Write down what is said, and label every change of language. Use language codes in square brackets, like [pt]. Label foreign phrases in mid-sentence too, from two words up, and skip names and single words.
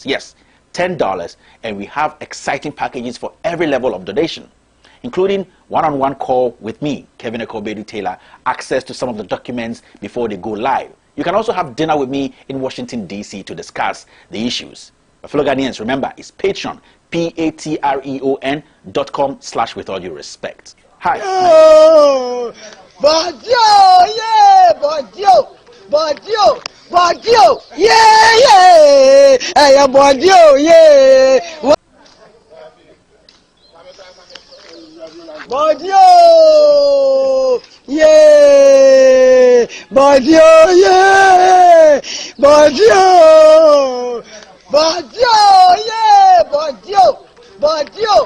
[en] Yes, $10, and we have exciting packages for every level of donation, including one-on-one call with me, Kevin Ekobedu Taylor, access to some of the documents before they go live. You can also have dinner with me in Washington, D.C. to discuss the issues. My fellow Ghanaians, remember, it's Patreon, patreon.com/withallduerespect. Hi. Badio, yeah, Badio, Badio, Badio, yeah, yeah, hey, Badio, yeah. Badio, yeah, Badio, yeah, Badio, Badio, yeah, Badio, Badio.